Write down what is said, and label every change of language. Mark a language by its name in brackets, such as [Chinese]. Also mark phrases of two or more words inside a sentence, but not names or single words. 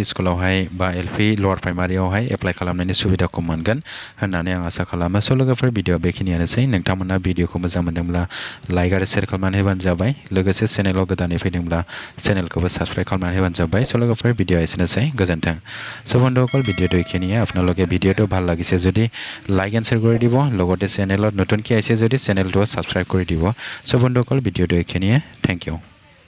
[Bodo] स्कुलावहाय बा एल.पि. लवार प्राइमारियावहाय एप्लाइ खालामनायनि सुबिदाखौ मोनगोन होननानै आं आसा खालामो। स' लोगोफोर भिडिअ' बेखिनियानोसै। नोंथांमोना भिडिअ'खौ मोजां मोनदोंब्ला लाइक आरो शेयार खालामनानै होबानो जाबाय। लोगोसे चेनेलाव गोदानै फैदोंब्ला चेनेलखौबो साबस्क्राइब खालामनानै होबानो जाबाय। स' लोगोफोर भिडिअ' एसेनोसै गोजोन्थों। [Assamese] स' বন্ধুসকল ভিডিঅ'টো এইখিনিয়ে। আপোনালোকে ভিডিঅ'টো ভাল লাগিছে যদি [English] like and share [Assamese] কৰি দিব লগতে চেনেলত নতুনকৈ আহিছে যদি চেনেলটো ছাবস্ক্ৰাইব কৰি দিব। চ' বন্ধুসকল ভিডিঅ'টো এইখিনিয়ে। [English] thank you.